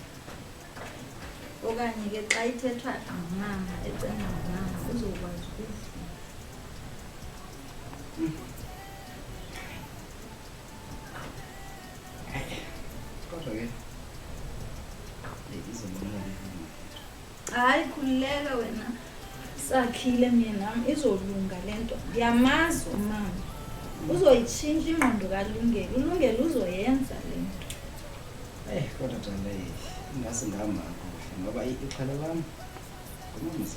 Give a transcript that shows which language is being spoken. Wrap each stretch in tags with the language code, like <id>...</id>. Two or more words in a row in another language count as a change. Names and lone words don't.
<xh>Okanye ke xa ithethwa ngumama ecenga ngumama uzokwazi ukuva. Kodwa ke izobonakala. Hayi khululeka wena. Sakhile mina izolunga lento. Ndiyamazi umama. Uzoyitshintsha ingqondo kaLungelo. uLungelo uzoyenza lento.</xh> <zu>Kodwa Tanda ingase ngihamba kuhle ngoba iqhala lami kumamisa.</zu>